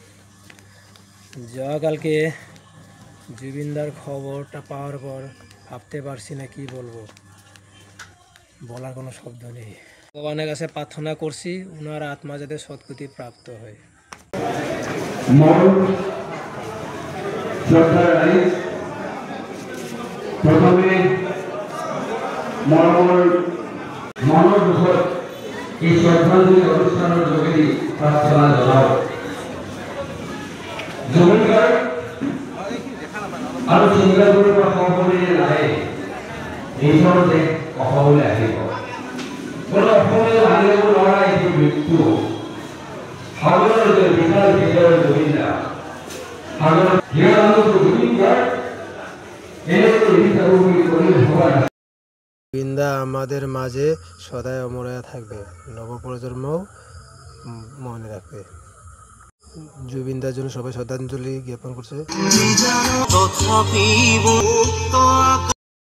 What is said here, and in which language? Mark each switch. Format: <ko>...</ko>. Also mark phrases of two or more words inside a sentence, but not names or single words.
<bn>কালকে জুবিনদার খবরটা পাওয়ার পর ভাবতে পারছি না কি বলবো, বলার কোনো শব্দ নেই। ভগবানের কাছে প্রার্থনা করছি ওনার আত্মা যাতে সদ্গতি প্রাপ্ত হয়।</bn> <as>প্রথমে মনৰ দুখত এই শ্ৰদ্ধাঞ্জলি অনুষ্ঠানৰ যোগেদি প্ৰাৰ্থনা জনাওঁ। জুবিন গাৰ্গ আৰু ছিংগাৰবোৰৰ পৰা সহপৰিৰে নাহে এইখন দেশ অসমলৈ আহিব। কোনো অসমলৈ আনিব নোৱাৰা এইটো মৃত্যু। সাগৰৰ বিশাল হৃদয়ৰ জুবিন দা, সাগৰৰ জুবিন গাৰ্গ</as> <bn>জুবিনদা আমাদের মাঝে সদাই অমর হয়ে থাকবে, নবপ্রজন্মও মনে রাখবে। জুবিনদার জন্য সবাই শ্রদ্ধাঞ্জলি জ্ঞাপন করছে।</bn>